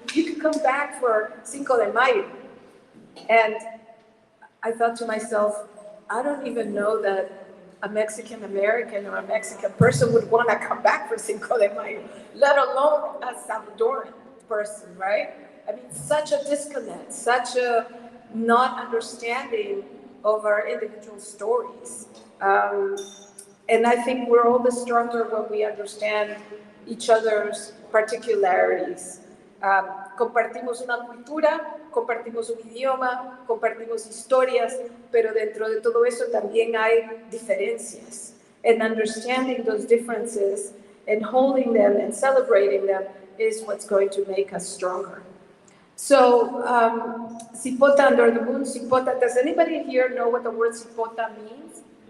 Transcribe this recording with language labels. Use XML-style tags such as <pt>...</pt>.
<en>You could come back for Cinco de Mayo." And I thought to myself, I don't even know that a Mexican American or a Mexican person would want to come back for Cinco de Mayo, let alone a Salvadoran person, right? I mean, such a disconnect, such a not understanding of our individual stories. And I think we're all the stronger when we understand each other's particularities.</en> <es>Compartimos una cultura, compartimos un idioma, compartimos historias, pero dentro de todo eso también hay diferencias.</es> <en>And understanding those differences and holding them and celebrating them is what's going to make us stronger. So, Cipota under the moon, Cipota, does anybody here know what the word Cipota means?</en>